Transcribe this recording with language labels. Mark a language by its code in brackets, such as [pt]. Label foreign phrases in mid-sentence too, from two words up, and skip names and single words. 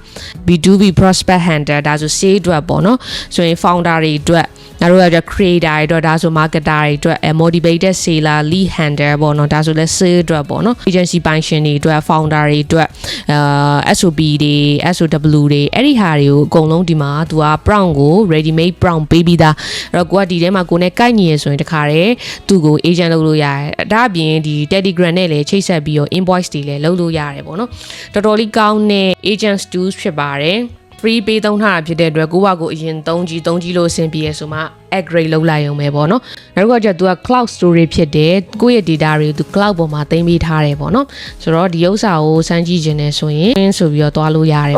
[en] B2B prospect hunter [my] ဒါဆို sales အတွက်ပေါ့နော်ဆိုရင် founder တွေအတွက်နောက်တော့ကျ creator တွေအတွက်ဒါဆို marketer တွေအတွက် [en] motivated seller lead hunter [my] ပေါ့နော်ဒါဆိုလဲ sales အတွက်ပေါ့နော် agency ပိုင်ရှင်တွေအတွက် founder တွေအတွက် SOP တွေ SOW တွေအဲ့ဒီဟာတွေကိုအကုန်လုံးဒီမှာသူက prompt ကို [en] ready made prompt [my] ပေးပြီးသားအဲ့တော့ကိုကဒီထဲမှာကိုနဲ့ကိုက်ညီရဆိုရင် တခါတည်းသူ့ကို agent လုပ်လို့ရတယ်ဒါအပြင်ဒီ Telegram နဲ့လည်းချိတ်ဆက်ပြီးတော့ invoice တွေလည်းလုပ်လို့ရတယ်ပေါ့နော်တော်တော်လေးကောင်းတဲ့ [en] agent tools [my] ဖြစ်ပါတယ်free ပေးသုံးထားတာဖြစ်တဲ့အတွက်ကိုကကိုအရင်သုံးကြည့်လို့အဆင်ပြေရဆိုမှ upgrade လုပ်လိုက်ရုံပဲပေါ့နော်နောက်တစ်ခုကကျသူက [en] cloud storage [my] ဖြစ်တယ်ကိုယ့်ရဲ့ data တွေကိုသူ cloud ပေါ်မှာသိမ်းပေးထားတယ်ပေါ့နော်ဆိုတော့ဒီဥစ္စာကိုစမ်းကြည့်ခြင်းနဲ့ဆိုရင်ဆိုပြီးတော့တွားလို့ရတယ်ပေါ့နော်